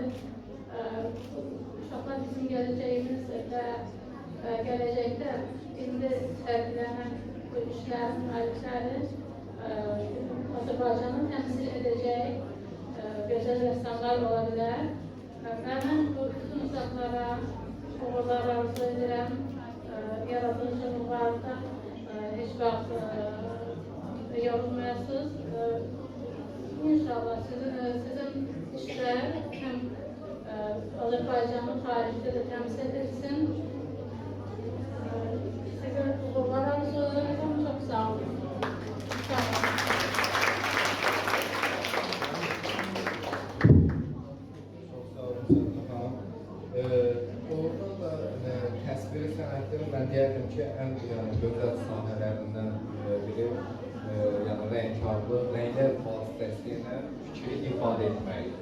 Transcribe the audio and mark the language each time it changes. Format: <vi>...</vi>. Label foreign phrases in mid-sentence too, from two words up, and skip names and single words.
<az>Uşaqlar bizim gələcəyimiz və gələcəkdə indi sərgilənən bu işlərin müəllifləri Azərbaycanı təmsil edəcək gözəl rəssamlar ola bilər. Mən bu bütün uşaqlara uğurlar arzu edirəm. Yaradıcılıqlarda heç vaxt yorulmayasınız.</az> <tr>İnşallah sizin işler hem Azerbaycan'ı tarihte de temsil edilsin. Size uğurlar arzu ederim. Çok sağ olun. Sağ olun.</tr> <az>Çox sağ olun Səbinə xanım. Doğrudan da təsviri sənətin mən deyərdim ki, ən gözəl sahələrindən biri yəni rəngkarlıq, rənglər vasitəsilə fikri ifadə etməkdir.</az>